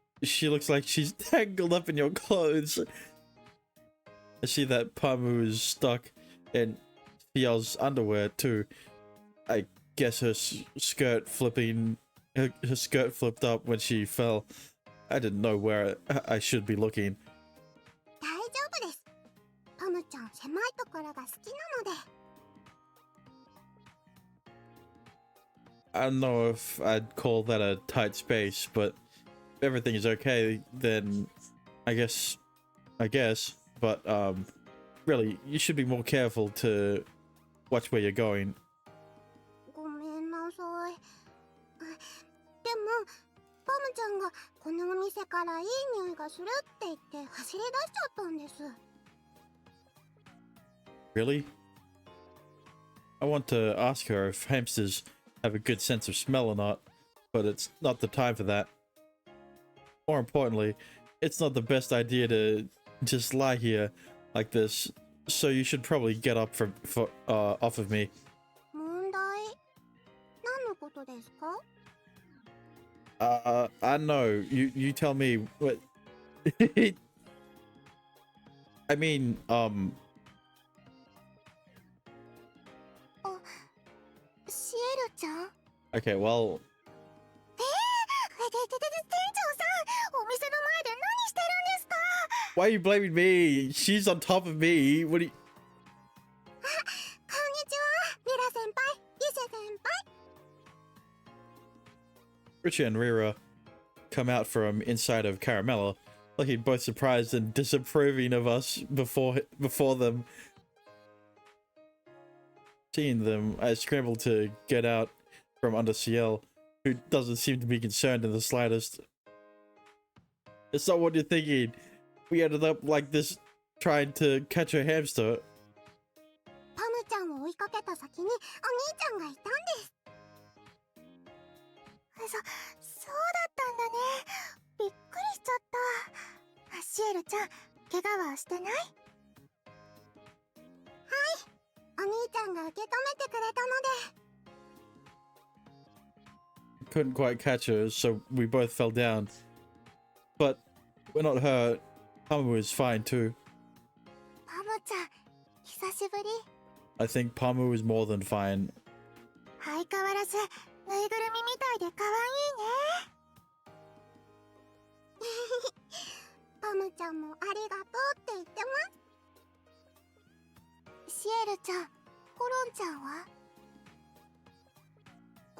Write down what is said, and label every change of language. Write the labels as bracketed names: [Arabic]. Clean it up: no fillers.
[English] She looks like she's tangled up in your clothes. I see that Pamu is stuck in Ciel's underwear too. I guess her skirt flipping, her skirt flipped up when she fell. I didn't know where I should be looking. [Japanese] 大丈夫です。パムちゃん狭いところが好きなので。 [English] I don't know if I'd call that a tight space, but if everything is okay, then I guess, but really, you should be more careful to watch where you're going. [Japanese] ごめんなさい。でも、パムちゃんがこのお店からいい匂いがするって言って走り出しちゃったんです。 [English] Really? I want to ask her if hamsters have a good sense of smell or not, but it's not the time for that. More importantly, it's not the best idea to just lie here like this, so you should probably get up off of me. [Japanese] 問題？何のことですか？ [English] I know. You tell me what. I mean, [Japanese] シエルちゃん？ [English] okay, well, [Japanese] 店長さん、お店の前で何してるんですか？ [English] why are you blaming me? She's on top of me. What do you... [Japanese] こんにちは、ミラ先輩、ユシェ先輩。 [English] Richie and Rira come out from inside of Caramella, looking both surprised and disapproving of us before them. Seeing them, I scramble to get out from under Ciel, who doesn't seem to be concerned in the slightest. It's not what you're thinking. We ended up like this, trying to catch a hamster. [Japanese] パムちゃんを追いかけた先にお兄ちゃんがいたんです。そうだったんだね。びっくりしちゃった。シエルちゃん、怪我はしてない？はい、お兄ちゃんが受け止めてくれたので。 [English] Couldn't quite catch her, so we both fell down. But we're not hurt. Pamu is fine too. [Japanese] パムちゃん、久しぶり。 [English] I think Pamu is more than fine. [Japanese] 相変わらずぬいぐるみみたいで可愛いね。パムちゃんもありがとうって言ってます。シエルちゃん、コロンちゃんは？コ